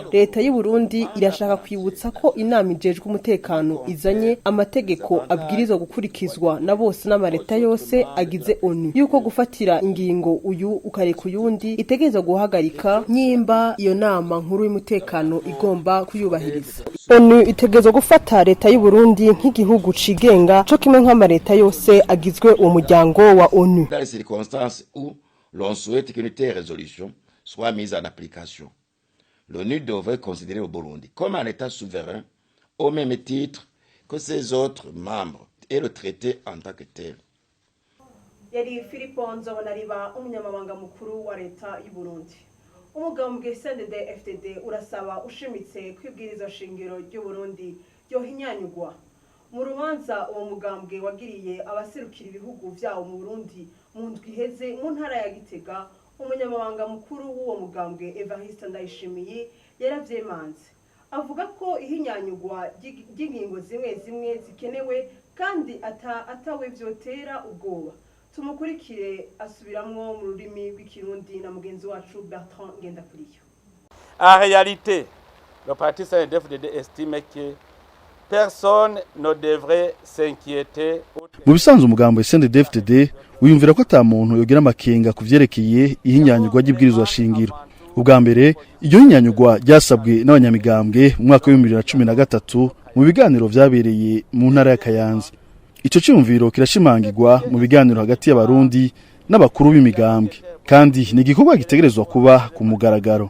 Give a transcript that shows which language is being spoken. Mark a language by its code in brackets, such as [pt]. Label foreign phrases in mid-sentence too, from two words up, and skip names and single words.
[rn] Leta y'u Burundi irashaka kwibutsa ko inama ijejwe umutekano izanye amategeko abwirizwa gukurikizwa na bose n'amareta yose agize ONU yuko gufatira ingingo uyu ukareka uyundi itegerezwa guhagarika nyimba iyo nama nkuru y'umutekano igomba kuyubahiriza. ONU itegerezwa gufata leta y'u Burundi nk'igihugu cigenga co kimwe nk'amareta yose agizwe uwo muryango wa ONU. [fr] Dans les circonstances où l'on souhaite qu'une telle résolution soit mise en application, l'ONU devrait considérer le Burundi comme un État souverain au même titre que ses autres membres et le traiter en tant que tel. [rn] Yari Philippe Nzobonariba umunyamabanga mukuru wa leta y'u Burundi. Umugambwe CNDD-FDD urasaba ushimitse kwibwiriza shingiro ry'u Burundi ryohinyanyugwa. Mu rubanza uwo mugambwe wagiriye abaserukira ibihugu vyawo mu Burundi mu ndwi iheze mu ntara ya Gitega, umunyamabanga mukuru w'uwo mugambwe Evariste Ndayishimiye yaravyemanze. Avuga ko ihinyanyugwa ry'ingingo zimwe zikenewe kandi atawe vyotera ubwoba. Tumukurikire asubiramwo mu rurimi rw'ikirundi na mugenzi wacu Bertrand Ngendakuriyo. [fr] En réalité, le parti CNDD-FDD estime que personne ne devrait s'inquiéter. [rn] Mu bisanzwe umugambo CNDD-FDD uyumvira ko ata muntu yogira amakenga kuvyerekeye ihinyanyugwa ry'ibwirizwa shingiro. Ubwa mbere iryo hinyanyugwa ryasabwe n'abanyamigambwe mu mwaka wa 2013 mu biganiro vyabereye mu ntara ya Kayanza. Ico cyumviro kirashimangirwa mu biganiro hagati y'abarundi n'abakuru b'imigambwe kandi ni igikorwa gitegerezwa kuba ku mugaragaro.